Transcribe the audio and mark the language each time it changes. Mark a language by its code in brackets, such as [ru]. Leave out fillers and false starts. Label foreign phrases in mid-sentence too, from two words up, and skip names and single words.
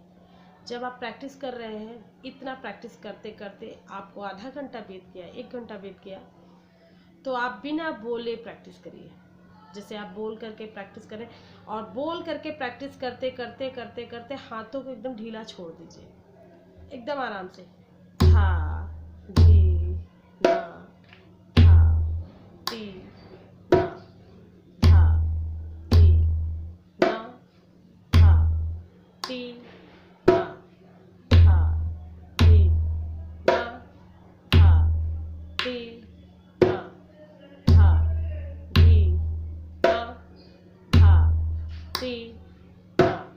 [hi] जब आप प्रैक्टिस कर रहे हैं, इतना प्रैक्टिस करते करते आपको आधा घंटा बीत गया, 1 घंटा बीत गया, तो आप बिना बोले प्रैक्टिस करिए। जैसे आप बोल करके प्रैक्टिस करें, और बोल करके प्रैक्टिस करते करते करते करते हाथों को एकदम ढीला छोड़ दीजिए, एकदम आराम से। धा धी ना, धा ती ना, धा धी ना, धा ती ना, धा धी ना, धा ती ना, धा धी ना, धा ती ना,